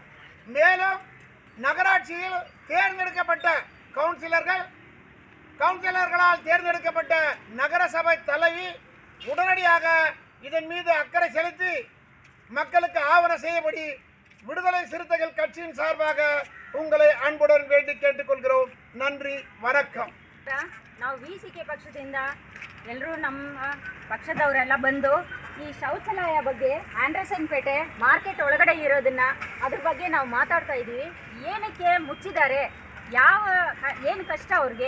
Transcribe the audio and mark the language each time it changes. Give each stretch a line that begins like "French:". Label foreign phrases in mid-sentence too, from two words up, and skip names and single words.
Tamil: மேலும் நகராட்சியில் தேர்ந்தெடுக்கப்பட்ட கவுன்சிலர்களால் தேர்ந்தெடுக்கப்பட்ட நகரசபை தலைவி உடனடியாக இதன் மீது அக்கறை செலுத்தி மக்களுக்கு ஆவணம் செய்யபடி விடுதலை சிறுத்தைகள் கட்சியின் சார்பாக உங்களை அன்புடன் வேண்டி ಕೇಳಿಕೊಳ್ಳುತ್ತೇವೆ. நன்றி, ವಣಕ್ಕಂ.
Kannada: ನಾವು ವಿಸಿಕೆ ಪಕ್ಷದಿಂದ ಎಲ್ಲರೂ ನಮ್ಮ ಪಕ್ಷದವರೆಲ್ಲ ಬಂದು ಈ ಶೌಚಾಲಯ ಬಗ್ಗೆ ಆಂಡರ್ಸನ್ಪೇಟೆ ಮಾರ್ಕೆಟ್ ಒಳಗಡೆ ಇರೋದನ್ನ ಅದ್ರ ಬಗ್ಗೆ ನಾವು ಮಾತಾಡ್ತಾ ಇದ್ದೀವಿ. ಏನಕ್ಕೆ ಮುಚ್ಚಿದ್ದಾರೆ, ಏನು ಕಷ್ಟ ಅವ್ರಿಗೆ?